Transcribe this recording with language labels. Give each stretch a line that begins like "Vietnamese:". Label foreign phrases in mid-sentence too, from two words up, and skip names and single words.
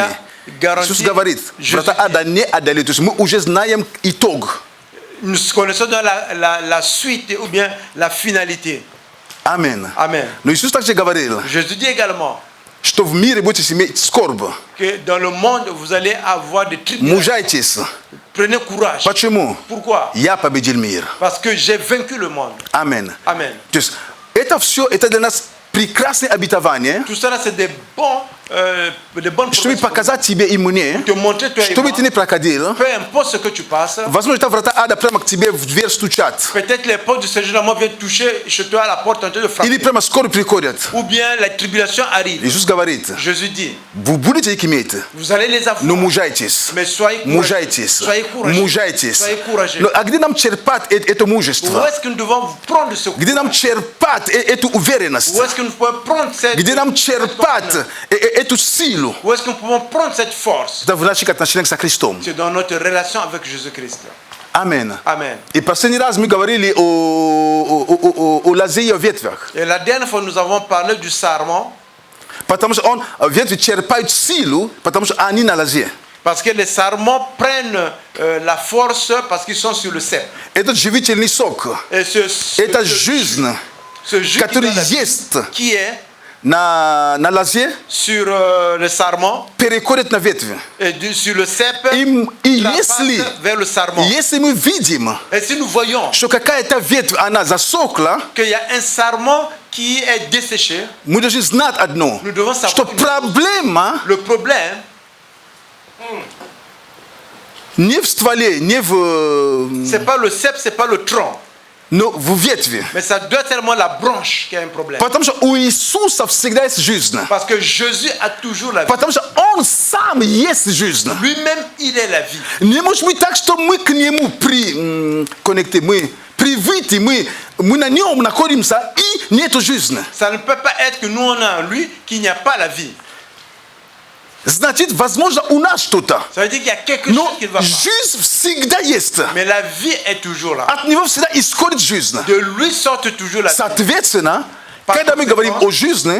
French: déjà garantie.
Russian: Иисус говорит, врата ада не одолеют. То есть мы уже знаем итог.
French: Nous connaissons dans la suite ou bien la finalité.
Russian: Амин.
French: Amen.
Russian: Но Иисус также говорил,
French: Jésus dit également
Russian: что в мире будете иметь скорбь.
French: que dans le monde, vous allez avoir des tribulations.
Russian: Мужайтесь.
French: Prenez courage.
Russian: Почему?
French: Pourquoi?
Russian: Я победил мир.
French: Parce que j'ai vaincu le monde.
Russian: Амин.
French: Amen.
Russian: То есть это все, это для нас прекрасное обетование,
French: Tout ça, là, c'est des bonnes
Russian: чтобы
French: promesses
Russian: показать тебе и мне,
French: pour te montrer toi et
Russian: чтобы
French: moi,
Russian: ты не проходил.
French: peu importe ce que tu passes,
Russian: Возможно, это врата ада прямо к тебе в дверь стучат.
French: peut-être les portes du séjour de la mort viennent toucher chez toi à la porte en train de frapper.
Russian: Или прямо скоро приходят.
French: Ou bien la tribulation arrive.
Russian: Иисус говорит,
French: Jésus dit,
Russian: вы будете их иметь,
French: vous allez les avoir.
Russian: но мужайтесь.
French: Mais soyez courageux.
Russian: Мужайтесь.
French: Soyez courageux.
Russian: Мужайтесь.
French: Soyez courageux.
Russian: Но, а где нам черпать это
French: Où
Russian: мужество?
French: est-ce que nous devons prendre ce
Russian: Где нам черпать эту уверенность?
French: Où est-ce que nous pouvons prendre cette
Russian: Где нам черпать эту силу?
French: Où est-ce que nous pouvons prendre cette force?
Russian: Это в наших отношениях со Христом.
French: C'est dans notre relation avec Jésus-Christ.
Russian: Амин.
French: Amen.
Russian: И последний раз мы говорили о лозе и о ветвях.
French: Et la dernière fois, nous avons parlé du sarment.
Russian: Потому что ветви черпают силу, потому что они на лозе.
French: Parce que les sarments prennent la force parce qu'ils sont sur le cep.
Russian: Это живительный сок.
French: Et
Russian: Это жизнь,
French: ce jus
Russian: который есть
French: qui est
Russian: на лозе,
French: sur le sarment
Russian: переходит на ветви.
French: et sur le cep
Russian: И
French: passe vers le sarment.
Russian: если мы видим,
French: Et si nous voyons
Russian: что какая-то ветвь, она засохла,
French: qu'il y a un sarment qui est desséché,
Russian: мы должны знать одно,
French: nous devons savoir
Russian: что проблема
French: le problème
Russian: не в стволе, не в...
French: c'est pas le cep, c'est pas le tronc,
Russian: но в ветви.
French: mais ça doit être tellement la branche qui a un problème.
Russian: Потому что у Иисуса всегда есть жизнь.
French: Parce que Jésus a toujours la vie.
Russian: Потому что Он сам есть жизнь.
French: Lui-même, il est la vie.
Russian: Не может быть так, что мы к Нему коннекты, мы привиты, мы на Нем находимся и нету жизни.
French: Ça ne peut pas être que nous on a en lui qu'il n'y a pas la vie.
Russian: Значит, возможно, у нас что-то.
French: Ça veut dire qu'il y a quelque
Russian: Но
French: chose qui ne va pas.
Russian: жизнь всегда есть.
French: Mais la vie est toujours là.
Russian: От него всегда исходит жизнь.
French: De lui sortent toujours la vie.
Russian: Соответственно, когда мы говорим о жизни,